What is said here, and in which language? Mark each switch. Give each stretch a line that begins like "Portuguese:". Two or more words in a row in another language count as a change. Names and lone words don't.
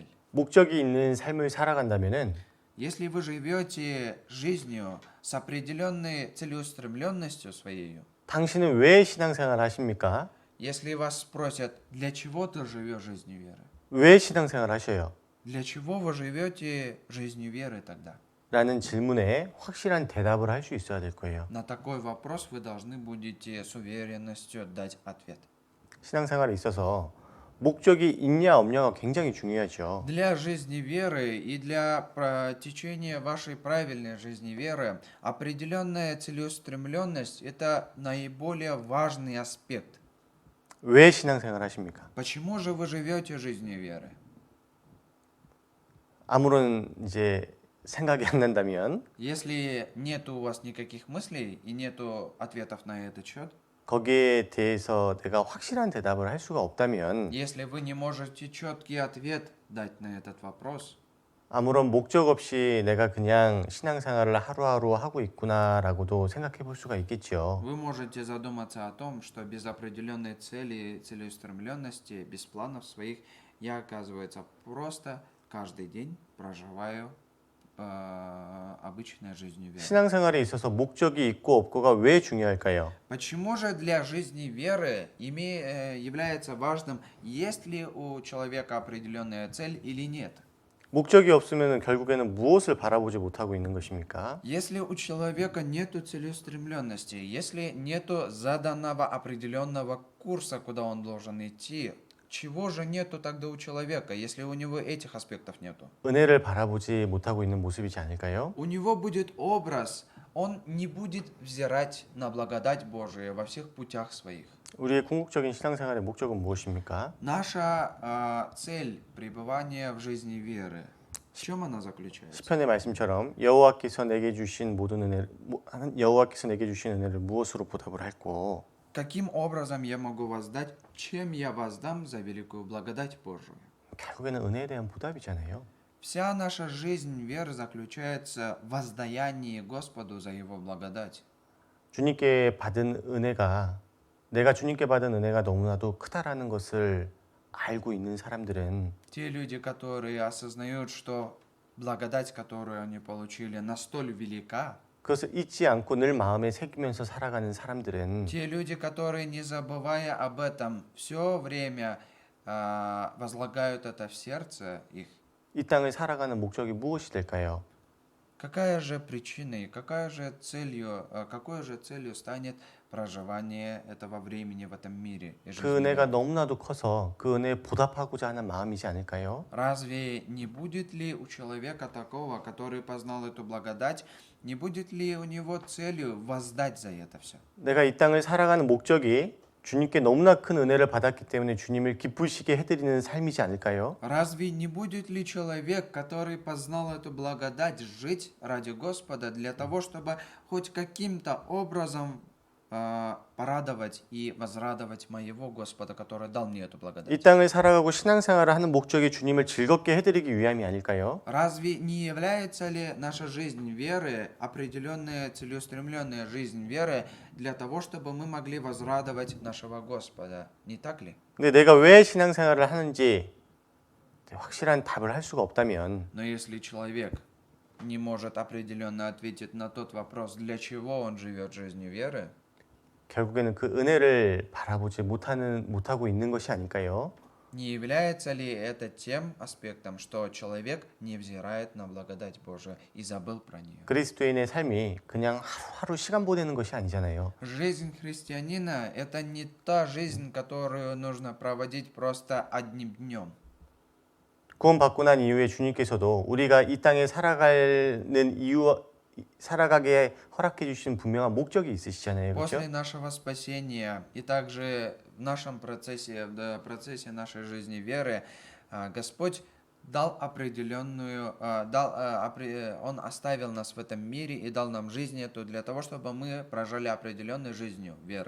Korean: 목적이 있는 삶을 살아간다면은
Russian: Если вы живете жизнью с определенной целеустремленностью своей,
Korean: 당신은 왜 신앙생활 하십니까?
Russian: если вас спросят, для чего ты живешь жизнью веры?
Korean: 왜 신앙생활 하셔요?
Russian: Для чего вы живете жизнью веры тогда?
Korean: 라는 질문에 확실한 대답을 할 수 있어야 될 거예요.
Russian: На такой вопрос вы должны будете с уверенностью дать ответ.
Korean: 신앙생활에 있어서 목적이 있냐 없냐가 굉장히 중요하죠.
Russian: Для жизни веры и для течения вашей правильной жизни веры определенная целеустремленность – это наиболее важный аспект.
Korean: 왜 신앙생활 하십니까?
Russian: Почему же вы живете жизнью веры?
Korean: 아무런 이제 생각이 안 난다면
Russian: Если нет у вас никаких мыслей и нету ответов на этот счет,
Korean: 거기에 대해서 내가 확실한 대답을 할 수가 없다면
Russian: если вы не можете четкий ответ дать на этот вопрос,
Korean: 아무런 목적 없이 내가 그냥 신앙생활을 하루하루 하고 있구나라고도 생각해 볼 수가 있겠죠.
Russian: вы можете задуматься о том, что без определенной цели, целеустремленности, без планов своих, я, оказывается, просто каждый день проживаю обычной жизнью веры.
Korean: 신앙생활에 있어서 목적이 있고 없고가 왜 중요할까요?
Russian: Почему же для жизни веры является важным, есть ли у человека определенная цель или нет?
Korean: 목적이 없으면 결국에는 무엇을 바라보지 못하고 있는 것입니까?
Russian: Если у человека нету целеустремленности, если нету заданного определенного курса, куда он должен идти, чего же нету тогда у человека, если у него этих аспектов нету?
Korean: 은혜를 바라보지 못하고 있는 모습이지 않을까요?
Russian: У него будет образ, он не будет взирать на благодать Божию во всех путях своих.
Korean: 우리의 궁극적인 신앙생활의 목적은 무엇입니까?
Russian: Наша цель пребывания в жизни веры, в чем она заключается?
Korean: 시편의 말씀처럼 여호와께서 내게 주신 은혜를 무엇으로 보답을 할꼬?
Russian: Каким образом я могу воздать, чем я воздам за великую благодать Божию?
Korean: 결국에는 은혜에 대한 보답이잖아요.
Russian: Вся наша жизнь веры заключается в воздаянии Господу за Его благодать.
Korean: 내가 주님께 받은 은혜가 너무나도 크다라는 것을 알고 있는 사람들은
Russian: Те люди, которые осознают, что благодать, которую они получили, настолько велика,
Korean: 그것을 잊지 않고 늘 마음에 새기면서 살아가는 사람들은
Russian: те люди, которые, не забывая об этом, все время возлагают это в сердце их,
Korean: 이 땅을 살아가는 목적이 무엇이 될까요?
Russian: какая же причиной, какой же целью станет проживание этого времени в этом мире? И
Korean: 그
Russian: жизни
Korean: 은혜가
Russian: веры?
Korean: 너무나도 커서 그 은혜에 보답하고자 하는 마음이지 않을까요?
Russian: Разве не будет ли у человека такого, который познал эту благодать, не будет ли у него целью воздать за это все?
Korean: 내가 이 땅을 살아가는 목적이 주님께 너무나 큰 은혜를 받았기 때문에 주님을 기쁘시게 해드리는 삶이지 않을까요?
Russian: Разве не будет ли человек, который познал эту благодать, жить ради Господа для того, чтобы хоть каким-то образом порадовать и возрадовать моего Господа, который дал мне эту
Korean: 이
Russian: благодать?
Korean: 땅을 살아가고 신앙생활을 하는 목적이 주님을 즐겁게 해드리기 위함이 아닐까요?
Russian: Разве не является ли наша жизнь веры, определенная целеустремленная жизнь веры, для того, чтобы мы могли возрадовать нашего Господа? Не так ли?
Korean: 근데 내가 왜 신앙생활을 하는지 확실한 답을 할 수가 없다면
Russian: Но если человек не может определенно ответить на тот вопрос, для чего он живет жизнью веры,
Korean: 결국에는 그 은혜를 바라보지 못하고 있는 것이 아닐까요?
Russian: не является ли это тем аспектом, что человек не взирает на благодать Божию и забыл про нее?
Korean: 그리스도인의 삶이 그냥 하루하루 시간 보내는 것이 아니잖아요.
Russian: Жизнь христианина – это не та жизнь, которую нужно проводить просто одним днем.
Korean: 구원받고 난 이후에 주님께서도 우리가 이 땅에 살아가게 허락해 주신 분명한 목적이 있으시잖아요. 그렇죠?
Russian: После нашего спасения и также в нашем процессе, в процессе нашей жизни веры, Господь дал определенную, Он оставил нас в этом мире и дал нам жизнь эту для того, чтобы мы прожили определенной жизнью веры.